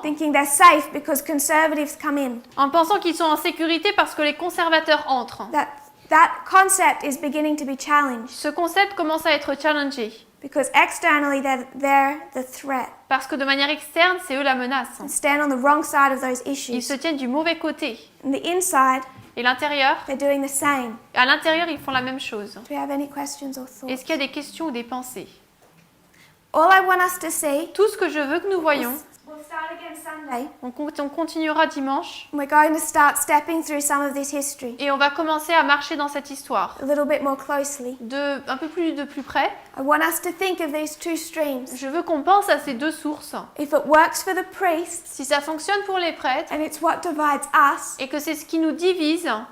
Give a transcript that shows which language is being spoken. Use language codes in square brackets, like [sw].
[en] thinking they're safe because conservatives come in. [fr] en pensant qu'ils sont en sécurité parce que les conservateurs entrent. [en] That concept is beginning to be challenged [fr] Ce concept commence à être challengé [en] because externally they're the threat. [fr] parce que de manière externe, c'est eux la menace. [en] They stand on the wrong side of those [fr] Ils [en] issues. [fr] se tiennent du mauvais côté. [en] On the inside, [fr] Et l'intérieur, [en] they're doing the same. [fr] à l'intérieur, ils font la même chose. [en] Do you have any questions or thoughts? [fr] Est-ce qu'il y a des questions ou des pensées? [en] All I want us to see, [fr] Tout ce que je veux que nous voyons, [en] we'll start again Sunday. [fr] on continuera dimanche [en] We're going to start stepping through some of this history [fr] et on va commencer à marcher dans cette histoire [en] a little bit more closely. [fr] un peu plus de plus près. [en] I want us to think of these two streams. [fr] Je veux qu'on pense à ces deux sources. [en] If it works for the priests [fr] Si ça fonctionne pour les prêtres [en] and it's what divides us, [fr] et que c'est ce qui nous divise,